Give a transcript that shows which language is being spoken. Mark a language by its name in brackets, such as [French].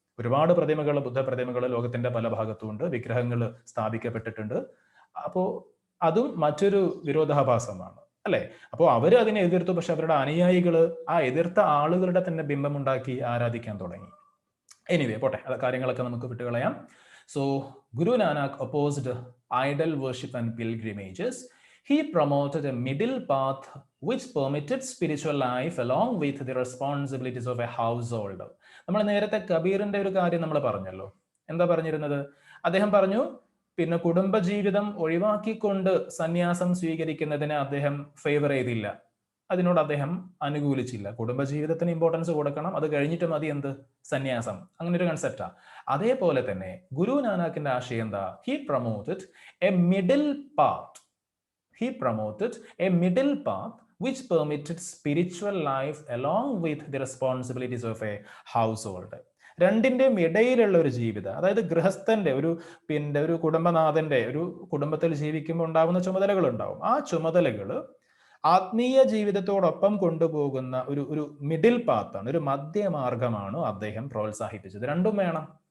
[Malayalam] ഒരുപാട് പ്രതിമകൾ, ബുദ്ധ പ്രതിമകൾ ലോകത്തിന്റെ പല ഭാഗത്തുമുണ്ട്, വിഗ്രഹങ്ങൾ സ്ഥാപിക്കപ്പെട്ടിട്ടുണ്ട്. അപ്പോൾ അതും മറ്റൊരു വിരോധാഭാസമാണ്, അല്ലെ? അപ്പോൾ അവർ അതിനെ എതിർത്തു, പക്ഷെ അവരുടെ അനുയായികൾ ആ എതിർത്ത ആളുകളുടെ തന്നെ ബിംബമുണ്ടാക്കി ആരാധിക്കാൻ തുടങ്ങി. എനിവേ പോട്ടെ, കാര്യങ്ങളൊക്കെ നമുക്ക് വിട്ടുകളയാം. [English] So Guru Nanak opposed idol worship and pilgrimages. He promoted a middle path which permitted spiritual life along with the responsibilities of a household. [Malayalam] നമ്മൾ നേരത്തെ കബീറിന്റെ ഒരു കാര്യം നമ്മൾ പറഞ്ഞല്ലോ. എന്താ പറഞ്ഞിരുന്നത്? അദ്ദേഹം പറഞ്ഞു, പിന്നെ കുടുംബജീവിതം ഒഴിവാക്കിക്കൊണ്ട് സന്യാസം സ്വീകരിക്കുന്നതിനെ അദ്ദേഹം ഫേവർ ചെയ്തില്ല, അതിനോട് അദ്ദേഹം അനുകൂലിച്ചില്ല. കുടുംബജീവിതത്തിന് ഇമ്പോർട്ടൻസ് കൊടുക്കണം, അത് കഴിഞ്ഞിട്ട് മതി എന്ത് സന്യാസം, അങ്ങനെ ഒരു കൺസെപ്റ്റാ. അതേപോലെ തന്നെ ഗുരു നാനാക്കിന്റെ ആശയം എന്താ? [English] He promoted a middle path. He promoted a middle path which permitted spiritual life along with the responsibilities of a household. [Malayalam] രണ്ടിന്റെയും ഇടയിലുള്ള ഒരു ജീവിതം, അതായത് ഗൃഹസ്ഥന്റെ ഒരു കുടുംബനാഥന്റെ ഒരു കുടുംബത്തിൽ ജീവിക്കുമ്പോൾ ഉണ്ടാകുന്ന ചുമതലകൾ ഉണ്ടാവും. ആ ചുമതലകൾ ആത്മീയ ജീവിതത്തോടൊപ്പം കൊണ്ടുപോകുന്ന ഒരു മിഡിൽ പാത്താണ്, ഒരു മധ്യമാർഗമാണ് അദ്ദേഹം പ്രോത്സാഹിപ്പിച്ചത്. രണ്ടും വേണം.